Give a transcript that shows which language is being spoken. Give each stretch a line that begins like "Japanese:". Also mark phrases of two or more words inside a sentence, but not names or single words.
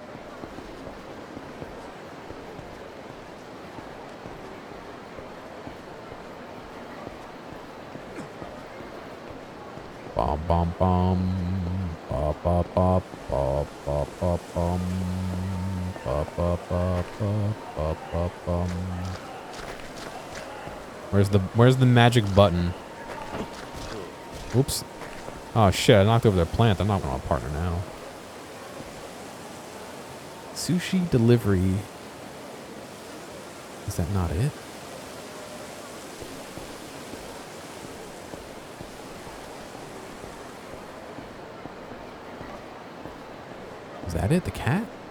English: Bum bum bum. Ba ba ba ba ba ba bum. Ba ba ba ba ba ba bum. Where's the magic button? Oops. Oh shit, I knocked over their plant. I'm not gonna partner now. Sushi delivery. Is that not it? Is that it? The cat?